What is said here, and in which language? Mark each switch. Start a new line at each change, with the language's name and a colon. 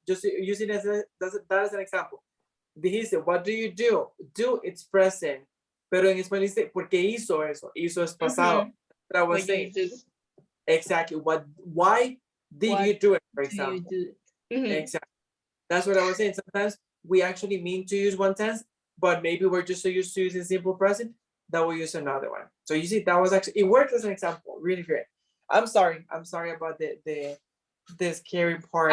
English: Just using that as an example. Dijiste, what do you do? Do, it's present.
Spanish: Pero en español dice, ¿por qué hizo eso? Hizo es pasado.
English: That was saying. Exactly. Why did you do it, for example? Exactly. That's what I was saying. Sometimes we actually mean to use one tense, but maybe we're just so used to using simple present that we'll use another one. So you see, that was actually, it worked as an example. Really great. I'm sorry about the scary part.